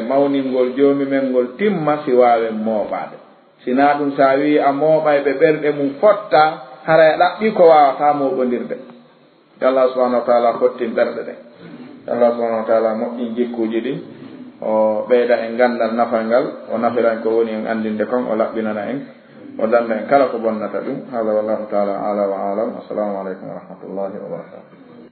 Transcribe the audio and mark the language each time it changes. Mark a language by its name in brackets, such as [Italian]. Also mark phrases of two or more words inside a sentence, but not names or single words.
[Fula] mawningol joomi men ngol timma si waawen mooɓade sina ɗum sa wi a mooɓay ɓe ɓerɗe mum fotta hara ɗaɓɓi ko wawata mooɓodirde [Arabic] الله سبحانه وتعالى [Fula] hottin ɓerɗe ɗen [Arabic] الله سبحانه وتعالى [Fula] moƴƴin jikkuji ɗin o ɓeyda en gandal nafal ngal o nafiran ko woni en andinde kon o laɓɓinana en o danda en kala ko bonnata ɗum hada [Arabic] والله تعالى أعلى وأعلم السلام عليكم ورحمة الله وبركاته